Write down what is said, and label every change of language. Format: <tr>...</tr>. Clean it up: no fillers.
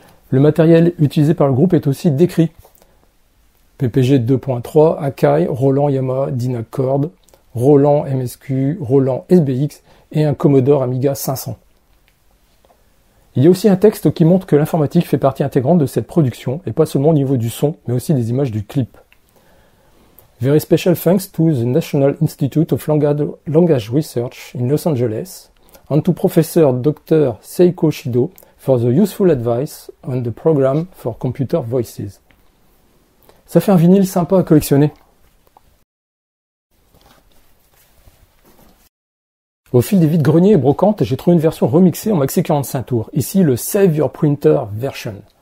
<fr>Le matériel utilisé par le groupe est aussi décrit. PPG 2.3, Akai, Roland Yamaha Dynacord, Roland MSQ, Roland SBX et un Commodore Amiga 500. Il y a aussi un texte qui montre que l'informatique fait partie intégrante de cette production, et pas seulement au niveau du son, mais aussi des images du clip.</fr> <en>Very special thanks to the National Institute of Language Research in Los Angeles, and to Professor Dr. Seiko Shido for the useful advice on the program for computer voices.</en> <fr>Ça fait un vinyle sympa à collectionner. Au fil des vides-greniers et brocantes, j'ai trouvé une version remixée en maxi 45 tours. Ici, le Save Your Printer version.</fr>